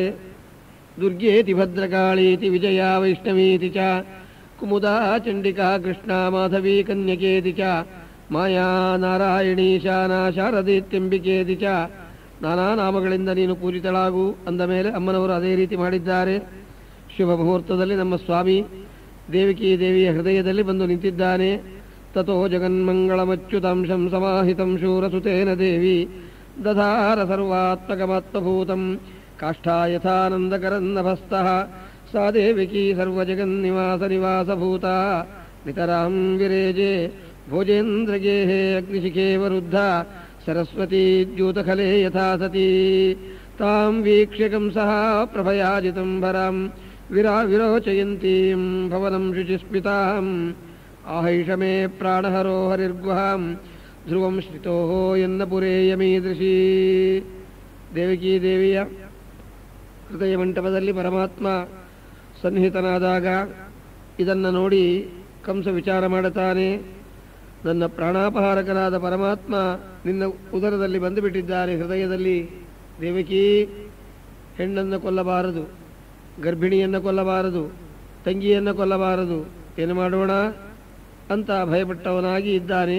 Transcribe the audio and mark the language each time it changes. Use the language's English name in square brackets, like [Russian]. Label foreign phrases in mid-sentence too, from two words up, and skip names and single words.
[Sanskrit] ದುರ್ಗೇತಿ ಭದ್ರಕಾಳೀತಿ ವಿಜಯ ವೈಷ್ಣವೀತಿ ಚ ಕುಮುದಾ ಚಂಡಿಕಾ ಕೃಷ್ಣ ಮಾಧವಿ ಕನ್ಯಕೇತಿ ಚ ಮಾಯಾ ನಾರಾಯಣಿ ಶಾನಾ ಶಾರದೇತ್ಯಂಬಿಕೇತಿ ಚ [Kannada] ನಾನಾ ನಾಮಗಳಿಂದ ನೀನು ಪೂಜಿತಳಾಗು ಅಂದ ಮೇಲೆ ಅಮ್ಮನವರು ಅದೇ ರೀತಿ ಮಾಡಿದ್ದಾರೆ. ಶುಭ ಮುಹೂರ್ತದಲ್ಲಿ ನಮ್ಮ ಸ್ವಾಮಿ ದೇವಕಿ ದೇವಿಯ ಹೃದಯದಲ್ಲಿ ಬಂದು ನಿಂತಿದ್ದಾನೆ. [Sanskrit] ತಥೋ ಜಗನ್ಮಂಗಳಮಚ್ಯುತಾಂಶಂ ಸಮಾಹಿತಂ ಶೂರಸುತೇನ ದೇವಿ ದಧಾರ ಸರ್ವಾತ್ಮಕಮಾತ್ಮಭೂತಂ ಕಾಷ್ಠಾ ಯಥಾನಂದಕರನ್ನಭಸ್ತಃ ಸಾ ದೇವಕಿ ಸರ್ವಜಗನ್ನಿವಾಸ ನಿವಾಸಭೂತ ನಿತರಾಂ ವಿರೇಜೆ ಭೋಜೇಂದ್ರಗೇಹೇ ಅಗ್ನಿಶಿಖೇ ವರುದ್ಧ ಸರಸ್ವತೀ ದ್ಯೂತಖಲೆ ಯಥಾ ಸತೀ ತಾಂ ವೀಕ್ಷ್ಯ ಕಂಸಃ ಪ್ರಭಯಾಜಿತಂಬರಾಂ ವಿರೋಚಯಂತೀಂ ಭವನಂ ಶುಚಿಸ್ಮಿತಾಂ ಆಹೈಷ ಮೇ ಪ್ರಾಣಹರೋ ಹರಿರ್ಗುಹಾಂ ಧ್ರುವಂ ಶ್ರಿತೋ ಎನ್ನ ಪುರೇಯಮೀದೃಶೀ. [Kannada] ದೇವಕಿ ದೇವಿಯ ಹೃದಯ ಮಂಟಪದಲ್ಲಿ ಪರಮಾತ್ಮ ಸನ್ನಿಹಿತನಾದಾಗ ಇದನ್ನು ನೋಡಿ ಕಂಸ ವಿಚಾರ ಮಾಡುತ್ತಾನೆ. ನನ್ನ ಪ್ರಾಣಾಪಹಾರಕನಾದ ಪರಮಾತ್ಮ ನಿನ್ನ ಉದರದಲ್ಲಿ ಬಂದು ಬಿಟ್ಟಿದ್ದಾನೆ. ಹೃದಯದಲ್ಲಿ ದೇವಕಿ ಹೆಣ್ಣನ್ನು ಕೊಲ್ಲಬಾರದು, ಗರ್ಭಿಣಿಯನ್ನು ಕೊಲ್ಲಬಾರದು, ತಂಗಿಯನ್ನು ಕೊಲ್ಲಬಾರದು, ಏನು ಮಾಡೋಣ ಅಂತ ಭಯಪಟ್ಟವನಾಗಿ ಇದ್ದಾನೆ.